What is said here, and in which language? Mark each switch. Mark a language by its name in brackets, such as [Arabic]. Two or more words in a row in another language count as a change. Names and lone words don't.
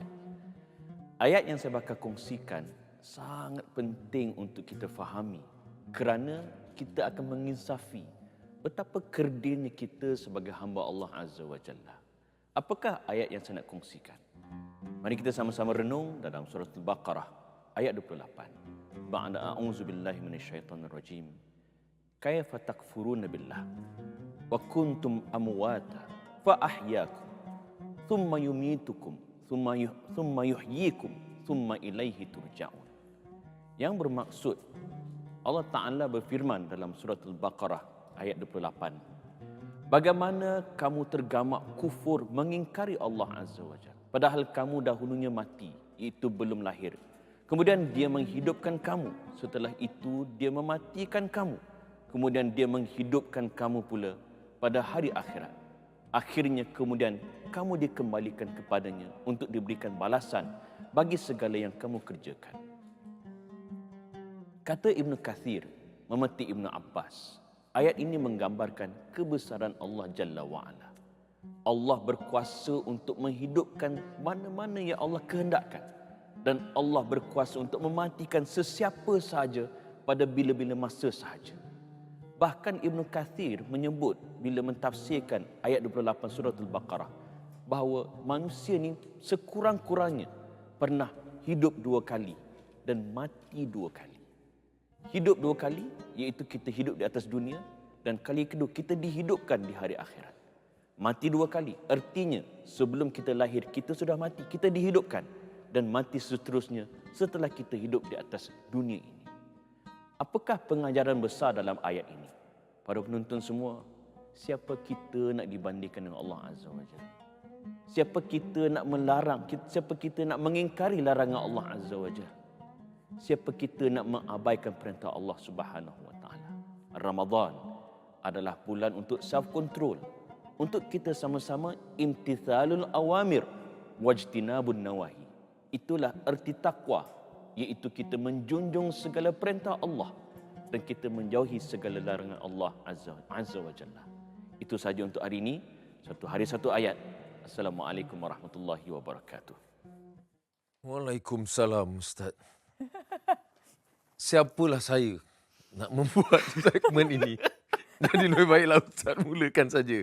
[Malay] Ayat yang saya bakal kongsikan sangat penting untuk kita fahami kerana kita akan menginsafi betapa kerdilnya kita sebagai hamba Allah Azza wa Jalla. Apakah ayat yang saya nak kongsikan? Mari kita sama-sama renung dalam surah Al-Baqarah ayat 28. [Arabic] بعد أعوذ بالله من الشيطان الرجيم. كيف تكفرون بالله وكنتم أمواتا فأحياكم ثم يميتكم ثم يحييكم ثم إليه ترجعون. [Malay] Yang bermaksud, Allah Ta'ala berfirman dalam surah Al-Baqarah ayat 28. Bagaimana kamu tergamak kufur mengingkari Allah Azza wa Jalla, padahal kamu dahulunya mati, itu belum lahir. Kemudian dia menghidupkan kamu, setelah itu dia mematikan kamu. Kemudian dia menghidupkan kamu pula pada hari akhirat. Akhirnya kemudian kamu dikembalikan kepadanya untuk diberikan balasan bagi segala yang kamu kerjakan. Kata Ibn Kathir, memetik Ibn Abbas, ayat ini menggambarkan kebesaran Allah Jalla wa'ala. Allah berkuasa untuk menghidupkan mana-mana yang Allah kehendakkan. Dan Allah berkuasa untuk mematikan sesiapa sahaja pada bila-bila masa sahaja. Bahkan Ibn Kathir menyebut bila mentafsirkan ayat 28 surah Al-Baqarah bahawa manusia ni sekurang-kurangnya pernah hidup 2 kali dan mati 2 kali. Hidup 2 kali iaitu kita hidup di atas dunia, dan kali kedua kita dihidupkan di hari akhirat. Mati 2 kali artinya sebelum kita lahir kita sudah mati, kita dihidupkan, dan mati seterusnya setelah kita hidup di atas dunia ini. Apakah pengajaran besar dalam ayat ini? Para penonton semua, siapa kita nak dibandingkan dengan Allah Azza wa Jalla? Siapa kita nak melarang, siapa kita nak mengingkari larangan Allah Azza wa Jalla? Siapa kita nak mengabaikan perintah Allah Subhanahu wa taala? Ramadan adalah bulan untuk [English] self control, [Malay] untuk kita sama-sama [Arabic] امتثال الأوامر واجتناب النواهي. [Malay] Itulah erti takwa, iaitu kita menjunjung segala perintah Allah dan kita menjauhi segala larangan Allah Azza wa Jalla. Itu saja untuk hari ini. Satu hari satu ayat. [Arabic] السلام عليكم ورحمة الله وبركاته. [Malay] Waalaikumsalam, Ustaz. Siapalah saya nak membuat segmen ini? Jadi lebih baiklah Ustaz mulakan saja.